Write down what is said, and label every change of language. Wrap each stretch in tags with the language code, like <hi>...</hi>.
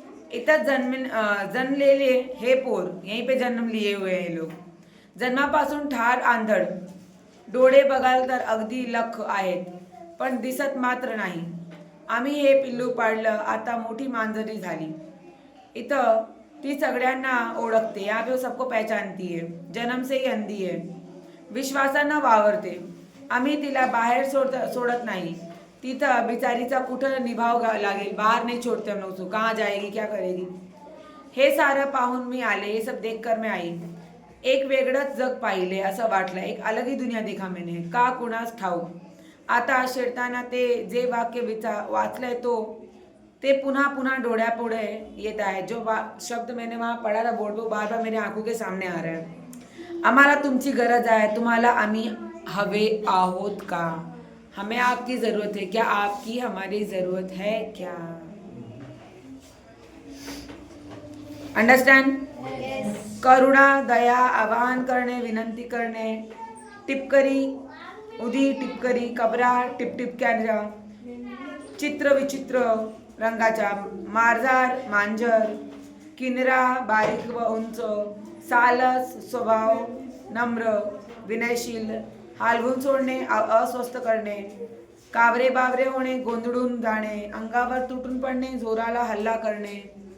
<mr>इथंच जन्मलेले हे पोर,</mr> <hi>यहीं पे जन्म लिए हुए हैं लोग.</hi> <mr>जन्मापासून ठार आंधळ. डोळे बघाल तर अगदी लख आहेत, पण दिसत मात्र नाही. आम्ही हे पिल्लू पाळलं, आता मोठी मांजरी झाली. इथं ती सगळ्यांना ओळखते.</mr> <hi>यहाँ पे वो सबको पहचानती है. जन्म से ही अंधी है.</hi> <mr>विश्वासानं वावरते. आम्ही तिला बाहेर सोडत नाही. तिथं बिचारीचा कुठं निभाव लागेल,</mr> <hi>बाहर नहीं छोड़ते हम लोग उसको. कहाँ जाएगी, क्या करेगी.</hi> <mr>हे सारं पाहून मी आले,</mr> <hi>हे सब देखकर मैं आई.</hi> <mr>एक वेगळंच जग पाहिले असं वाटलं.</mr> <hi>एक अलग ही दुनिया देखा मैंने.</hi> <mr>का कुणास ठाऊक. आता शिरताना ते जे वाक्य वाचलंय ते पुन्हा पुन्हा डोळ्यापुढे येत आहे.</mr> <hi>जो शब्द मैंने वहाँ पढ़ा था बोर्ड पे, बार बार मेरे आंखों के सामने आ रहा है.</hi> <mr>आम्हाला तुमची गरज आहे. तुम्हाला आम्ही हवे आहोत का?</mr> <hi>हमें आपकी जरूरत है क्या? आपकी हमारी जरूरत है क्या?</hi> <en>Understand?</en> <mr>करुणा, दया, आवाहन करणे, विनंती करणे. टिपकरी, उदी टिपकरी, कबरा, टिपटिपक्याच्या, चित्र विचित्र रंगाच्या, मार्जार, मांजर, किनरा, बारीक व उंच, सालस स्वभाव, नम्र, विनयशील, हालवून सोडणे, अस्वस्थ करणे, कावरे बावरे होणे, गोंधळून जाणे, अंगावर तुटून पडणे, जोराला हल्ला करणे.</mr>